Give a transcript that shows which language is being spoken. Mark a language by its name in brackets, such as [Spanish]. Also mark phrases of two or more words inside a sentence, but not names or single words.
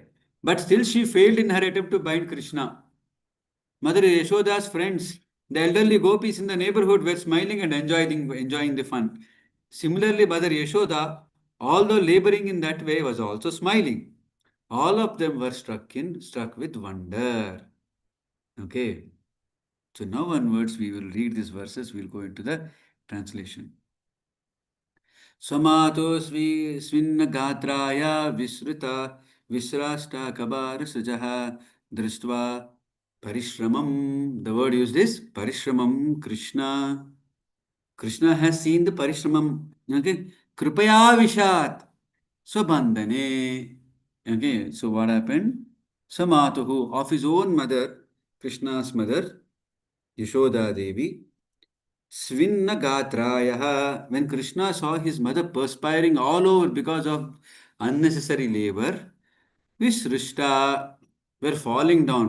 [English] But still she failed in her attempt to bind Krishna. Mother Yashoda's friends, the elderly gopis in the neighborhood, were smiling and enjoying the fun. Similarly, Mother Yashoda, although laboring in that way, was also smiling. All of them were struck with wonder. Okay. So now onwards we will read these verses, we will go into the translation. [Sanskrit] समातुः स्विन्न गात्राया विस्रुत विस्रष्ट कबर स्रजः दृष्ट्वा परिश्रमम्. [English] The word used is parishramam. Krishna has seen the parishramam. Okay. [Sanskrit] कृपया आसीत् स्वबन्धने. [English] Okay. So what happened? Samatuhu, of his own mother, Krishna's mother, Yashoda Devi, [Sanskrit] स्विन्न गात्रायाः, [English] when Krishna saw his mother perspiring all over because of unnecessary labor, Vishrishta were falling down.